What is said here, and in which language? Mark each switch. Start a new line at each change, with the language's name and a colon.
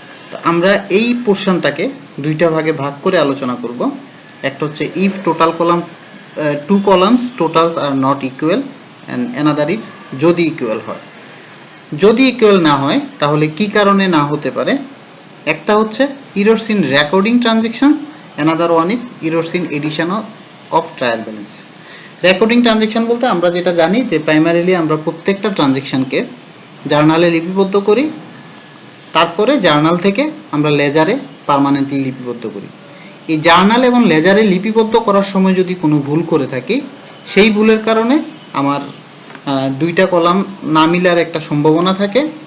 Bangla: তো আমরা এই পোর্শনটাকে দুইটা ভাগে ভাগ করে আলোচনা করব।
English: একটা হচ্ছে if total column 2 columns totals are not equal and another is যদি equal হয়।
Bangla: যদি ইকুয়াল না হয় তাহলে কি কারণে না হতে পারে?
English: একটা হচ্ছে errors in recording transactions, another one is errors in addition of trial balance.
Bangla: Recording transaction বলতে আমরা যেটা জানি যে প্রাইমারিলি আমরা প্রত্যেকটা ট্রানজ্যাকশনকে জার্নালে লিপিবদ্ধ করি, তারপরে জার্নাল থেকে আমরা লেজারে পার্মানেন্টলি লিপিবদ্ধ করি। এই জার্নাল এবং লেজারে লিপিবদ্ধ করার সময় যদি কোনো ভুল করে থাকি, সেই ভুলের কারণে আমার 2টা কলাম না মিলার একটা সম্ভাবনা থাকে।